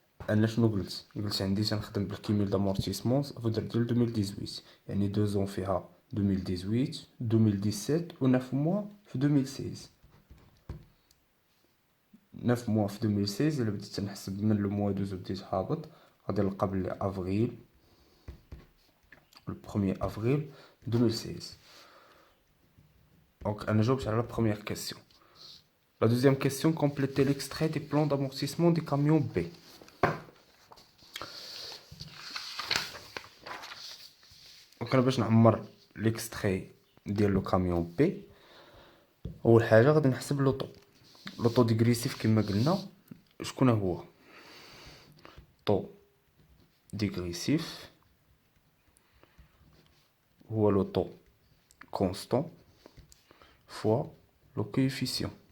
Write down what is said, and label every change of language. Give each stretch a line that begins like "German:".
Arabic: انا شنو قلت عندي تنخدم بالكيميل دامورتيسمون فدر ديال 2018 يعني 2 ans فيها 2018 2017 و 9 موا في 2016. 9 موا في 2016 الا بديت تنحسب من لو موا 12 بديت هابط غادي نلقى بلي افريل
French: le 1er avril 2016. Donc
Arabic: انا جاوبت على
French: la première question. La deuxième question, compléter l'extrait des plans d'amortissement des camions B.
Arabic: Donc انا باش نعمر ليكستري ديال لو كاميون بي اول حاجه غادي نحسب لوطو ديغريسيف كما قلنا. شكون هو طو ديغريسيف؟ هو لوطو كونستون فوا لو كوفيسيون.